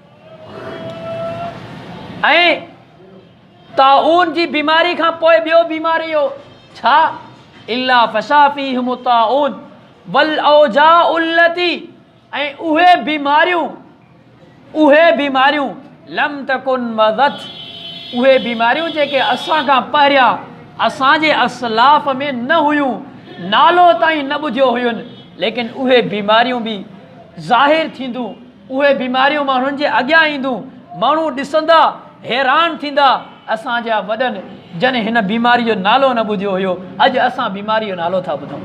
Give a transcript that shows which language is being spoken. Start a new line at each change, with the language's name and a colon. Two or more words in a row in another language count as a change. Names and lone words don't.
Sindhi: ऐं ताउन जी बीमारी खां पोइ ॿियो बीमारी हो छा?
Arabic: إلا فشا فيهم الطاعون والأوجاع التي,
Sindhi: ऐं उहे बीमारियूं
Arabic: لم تكن مضت,
Sindhi: उहे बीमारियूं जेके असां खां पहिरियां असांजे असलाफ़ में न हुयूं, नालो ताईं न ॿुधियो हुयुनि, लेकिन उहे बीमारियूं बि ज़ाहिर थींदियूं। उहे बीमारियूं माण्हुनि जे अॻियां ईंदियूं, माण्हू ॾिसंदा हैरान थींदा, असांजा वॾनि जन हिन बीमारी जो नालो न ॿुधियो हुयो, अॼु असां बीमारी जो नालो था ॿुधूं।